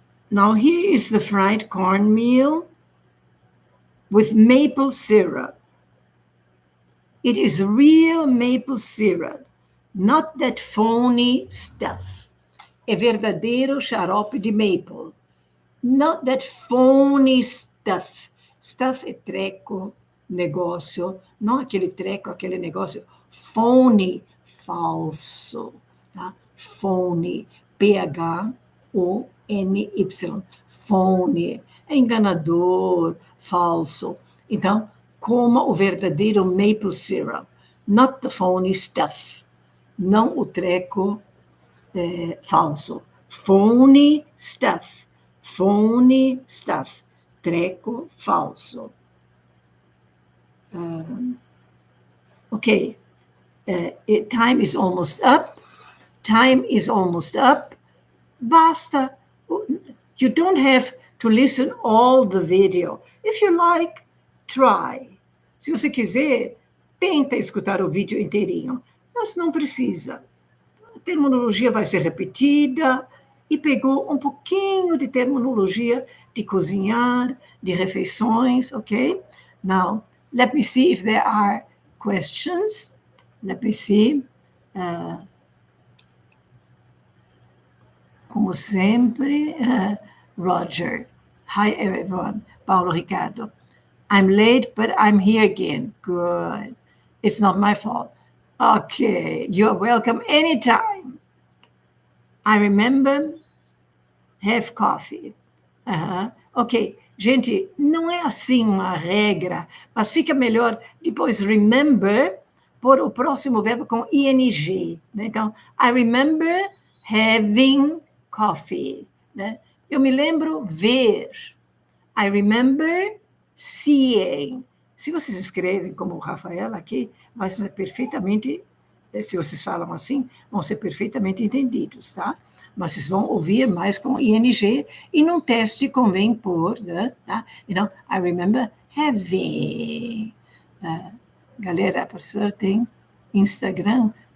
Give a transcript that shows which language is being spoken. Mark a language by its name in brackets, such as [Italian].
[English] Now here is the fried cornmeal with maple syrup. It is real maple syrup, not that phony stuff. [Portuguese] É verdadeiro xarope de maple. [English] Not that phony stuff. [Portuguese] Stuff é treco, negócio. Não aquele treco, aquele negócio. Phony, falso. Tá? [English] Phony, P-H-O-N-Y. [Portuguese] Phony, é enganador, falso. Então, coma o verdadeiro maple syrup. [English] Not the phony stuff. [Portuguese] Não o treco falso. [English] Phony stuff. Phony stuff. [Portuguese] Treco falso. [English] Okay. Time is almost up. Time is almost up. Basta. You don't have to listen all the video. If you like, try. [Portuguese] Se você quiser, tenta escutar o vídeo inteirinho. Mas não precisa. A terminologia vai ser repetida e pegou um pouquinho de terminologia de cozinhar, de refeições, ok? [English] Now, let me see if there are questions. Let me see. [Portuguese] Como sempre, Roger. [English] Hi, everyone. [Portuguese] Paulo Ricardo. [English] I'm late, but I'm here again. Good. It's not my fault. Okay, you're welcome anytime. I remember, have coffee. [Portuguese] Ok, gente, não é assim uma regra, mas fica melhor depois remember por o próximo verbo com ing. Né? [English] Então, I remember having coffee. [Portuguese] Né? Eu me lembro ver. [English] I remember seeing. [Portuguese] Se vocês escrevem como o Rafael aqui, vai ser perfeitamente, se vocês falam assim, vão ser perfeitamente entendidos, tá? Mas vocês vão ouvir mais com ing, e num teste convém pôr, né? Tá? [English] Então, I remember having. [Portuguese] Galera, a professora tem Instagram?